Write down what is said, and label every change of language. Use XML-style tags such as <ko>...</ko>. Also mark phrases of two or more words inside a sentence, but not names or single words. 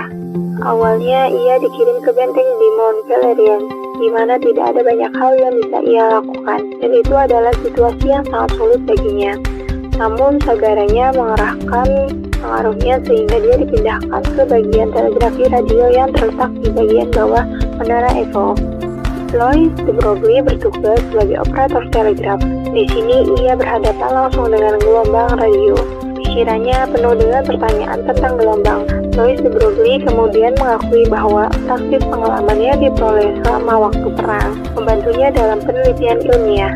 <id>Awalnya ia dikirim ke benteng di Mont Valérien, di mana tidak ada banyak hal yang bisa ia lakukan, dan itu adalah situasi yang sangat sulit baginya. Namun saudaranya mengarahkan pengaruhnya sehingga dia dipindahkan ke bagian telegrafi radio yang terletak di bagian bawah Menara Eiffel. Louis de Broglie bertugas sebagai operator telegraf. Di sini ia berhadapan langsung dengan gelombang radio. Pikirannya penuh dengan pertanyaan tentang gelombang. Louis de Broglie kemudian mengakui bahwa taktis pengalamannya diperoleh selama waktu perang membantunya dalam penelitian ilmiah.</id>